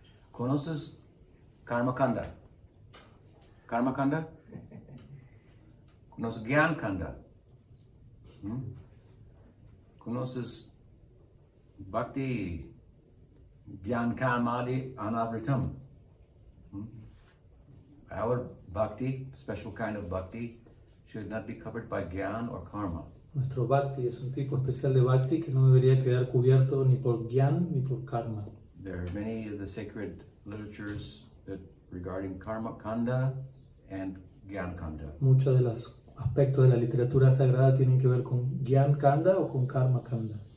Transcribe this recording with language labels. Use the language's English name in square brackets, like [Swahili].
[Spanish] ¿Conoces Karma Kanda? Karma Kanda? ¿Conoces Gyan Kanda? ¿Conoces Bhakti Gyan Kamadi Anavritam? [English] Our Bhakti, special kind of Bhakti, should not be covered by Gyan or Karma. [Spanish] Nuestro Bhakti es un tipo especial de Bhakti que no debería quedar cubierto ni por Gyan ni por Karma. [English] There are many of the sacred literatures that regarding Karma Kanda and Gyan Kanda. [Spanish] Muchos de los aspectos de la literatura sagrada tienen que ver con Gyan Kanda o con Karma Kanda.